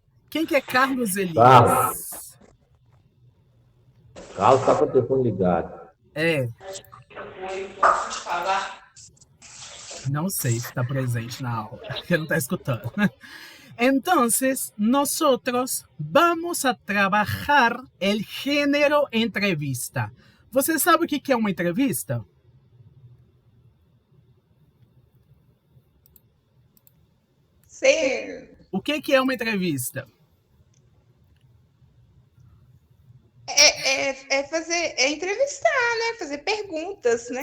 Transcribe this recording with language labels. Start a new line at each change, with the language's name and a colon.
Portuguese: Quem que é Carlos Elias? Carlos tá com o telefone ligado. Não sei se está presente na aula, porque não está escutando.
Spanish: Entonces, nosotros vamos a trabajar el género entrevista.
Portuguese: Você sabe o que é uma entrevista? Sim. O que é uma entrevista? É entrevistar, né? Fazer perguntas, né?